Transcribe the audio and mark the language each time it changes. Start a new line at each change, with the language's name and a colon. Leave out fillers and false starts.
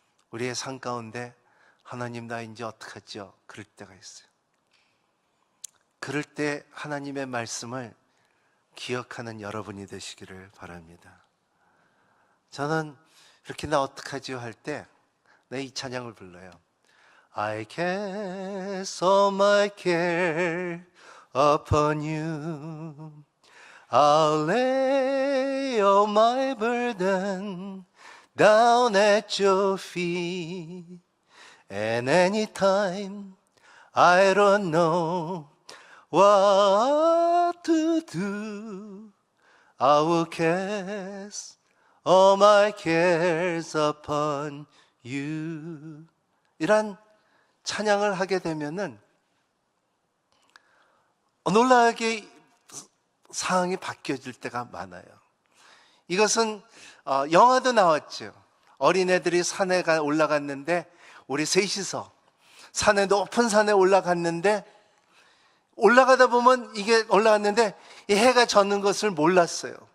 Korean: 우리의 삶 가운데 하나님 나 이제 어떡하죠? 그럴 때가 있어요. 그럴 때 하나님의 말씀을 기억하는 여러분이 되시기를 바랍니다. 저는 이렇게 나 어떡하죠? 할 때 내 이 찬양을 불러요.
English: I cast all my care upon you. I'll lay all my burden down at your feet. And anytime I don't know what to do, I will cast all my cares upon you.
Korean: 이란 찬양을 하게 되면은 놀라게 상황이 바뀌어질 때가 많아요. 이것은 영화도 나왔죠. 어린애들이 산에 올라갔는데 우리 셋이서 산에 높은 산에 올라갔는데 올라가다 보면 이게 올라갔는데 이 해가 져는 것을 몰랐어요.